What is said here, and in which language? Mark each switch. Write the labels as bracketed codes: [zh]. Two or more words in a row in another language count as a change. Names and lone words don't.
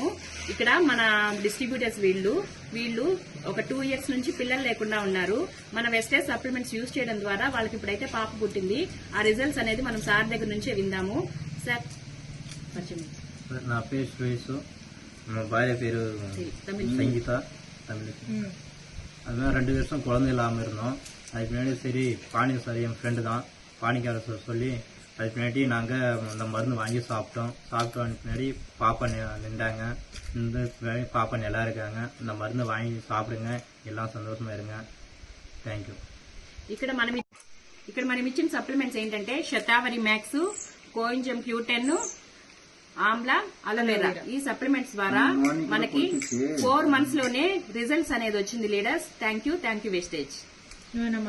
[te] ఇక్కడ మన డిస్ట్రిబ్యూటర్స్ వీళ్ళు ఒక 2 years నుంచి పిల్లలు లేకుండా ఉన్నారు. మన వెస్టేజ్ సప్లిమెంట్స్ యూజ్ చేయడం ద్వారా వాళ్ళకి ఇప్పుడైతే పాప పుట్టింది. ఆ రిజల్ట్స్ అనేది మనం సార్ దగ్గర నుంచే విందాము. సార్ నా పేరు సురేష్, మా భార్య పేరు சங்கீதா. தமிழ். [ta] அதுமாதிரி 2 வருஷம் குழந்தை இல்லாமல் இருந்தோம். அதுக்கு முன்னாடி சரி பாணி சார் என் ஃப்ரெண்டு தான், பாணிக்கார சார் சொல்லி அதுக்கு முன்னாடி நாங்கள் அந்த மருந்து வாங்கி சாப்பிட்டோம். பின்னாடி பாப்பா நின்றாங்க. இந்த பின்னாடி பாப்பா நல்லா இருக்காங்க. இந்த மருந்து வாங்கி சாப்பிடுங்க, எல்லாம் சந்தோஷமா இருங்க. [en] thank you. [te] ఇక్కడ మనం ఇచ్చిన సప్లిమెంట్స్ ఏంటంటే శతావరి మ్యాక్స్, కోయింజం Q10, ఆమ్లా, అలోవెరా. ఈ సప్లిమెంట్స్ ద్వారా మనకి 4 months లోనే రిజల్ట్స్ అనేది వచ్చింది లీడర్స్. [en] thank you [te] వెస్టేజ్.